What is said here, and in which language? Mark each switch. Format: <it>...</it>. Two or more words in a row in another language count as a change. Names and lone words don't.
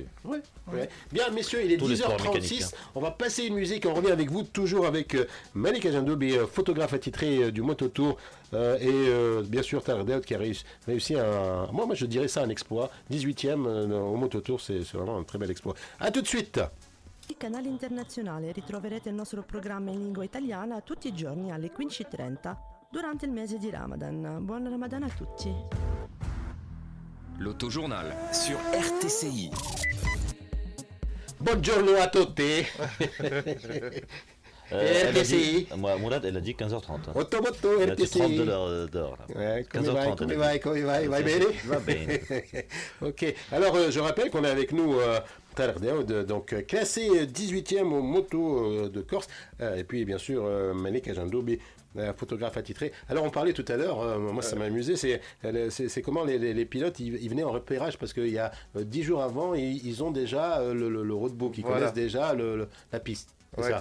<fr>Ouais. Bien, messieurs, il est 10h36. On va passer une musique. On revient avec vous, toujours avec Malik Ajandoubi, photographe attitré du Mototour. Et bien sûr, Taredeoud qui a réussi moi je dirais ça un exploit. 18e au Mototour, c'est vraiment un très bel exploit. A tout de suite.</fr> <it>Canale Internazionale, ritroverete il nostro programma in lingua italiana tutti i giorni alle 15:30 durante il mese di Ramadan. Buon Ramadan a tutti.</it> <fr>L'autojournal sur RTCI.</fr> <it>Buongiorno a tutti. RTCI.</it> <fr>Mourad, elle a dit 15h30. Ottoboto, RTCI. 30 d'or.</fr> <it>15h30. Come vai bene? Va bene.</it> <fr>Ok, alors je rappelle qu'on est avec nous Taredeoud, donc classé 18e au moto de Corse, et puis bien sûr Malik Ajandoubi, photographe attitré. Alors on parlait tout à l'heure, moi ça m'a amusé, c'est comment les pilotes ils venaient en repérage, parce qu'il y a 10 jours avant ils ont déjà le roadbook, ils connaissent déjà la piste, c'est ça.</fr>